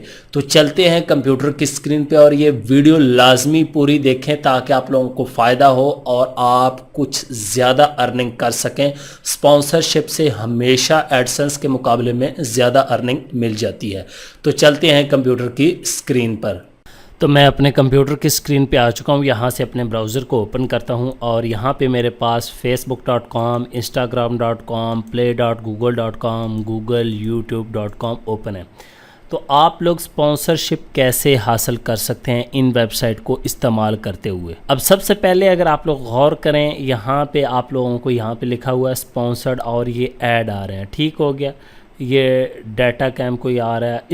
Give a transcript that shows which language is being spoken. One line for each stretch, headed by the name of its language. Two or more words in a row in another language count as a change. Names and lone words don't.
Urdu: تو چلتے ہیں کمپیوٹر کی اسکرین پہ اور یہ ویڈیو لازمی پوری دیکھیں تاکہ آپ لوگوں کو فائدہ ہو اور آپ کچھ زیادہ ارننگ کر سکیں. اسپانسرشپ سے ہمیشہ ایڈسینس کے مقابلے میں زیادہ ارننگ مل جاتی ہے. تو چلتے ہیں کمپیوٹر کی اسکرین پر۔ تو میں اپنے کمپیوٹر کی اسکرین پہ آ چکا ہوں. यहाँ से अपने ब्राउज़र को ओपन करता हूँ और यहाँ पे मेरे पास facebook.com, instagram.com, play.google.com, google, youtube.com ओपन है। تو آپ لوگ اسپانسرشپ کیسے حاصل کر سکتے ہیں ان ویب سائٹ کو استعمال کرتے ہوئے. اب سب سے پہلے اگر آپ لوگ غور کریں، یہاں پہ آپ لوگوں کو یہاں پہ لکھا ہوا ہے اسپانسرڈ اور یہ ایڈ آ رہے ہیں. ٹھیک ہو گیا، یہ ڈاٹا کیم کوئی آ رہا ہے.